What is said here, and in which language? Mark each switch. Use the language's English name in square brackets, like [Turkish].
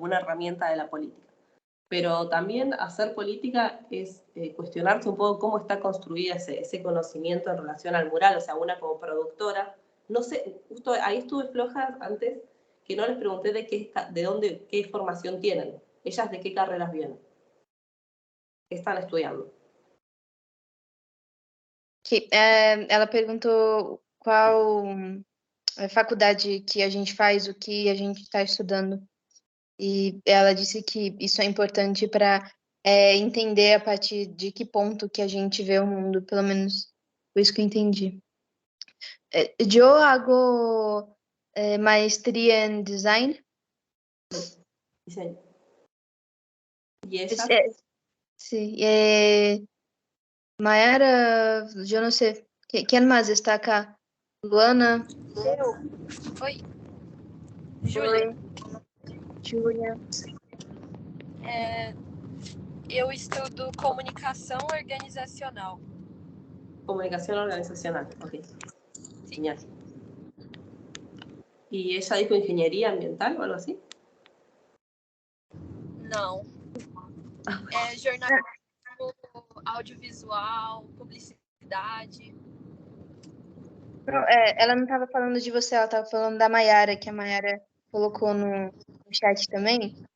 [Spanish] Como una herramienta de la política. Pero también hacer política es cuestionarse un poco cómo está construida ese conocimiento en relación al mural. O sea, una como productora, no sé, justo ahí estuve floja antes, que no les pregunté qué formación tienen. Ellas de qué carreras vienen. ¿Qué están estudiando? [Portuguese] Ela perguntou qual faculdade que a gente faz, o que a gente está estudando. E ela disse que isso é importante para entender a partir de que ponto que a gente vê o mundo, pelo menos foi isso que eu entendi. Eu hago maestria em design. [Spanish] Diseño. ¿Y ella? [Portuguese] Sí. Mayara, eu não sei. Quem mais está cá? Luana? Eu. Oi. Júlia. Júlia. Eu estudo comunicação organizacional. [Spanish] Comunicación organizacional, ok. Genial. ¿Y ella dijo ingeniería ambiental o algo así? [Portuguese] Não. É jornalismo, audiovisual, publicidade. Não, ela não estava falando de você, ela estava falando da Mayara, que a Mayara colocou no chat também.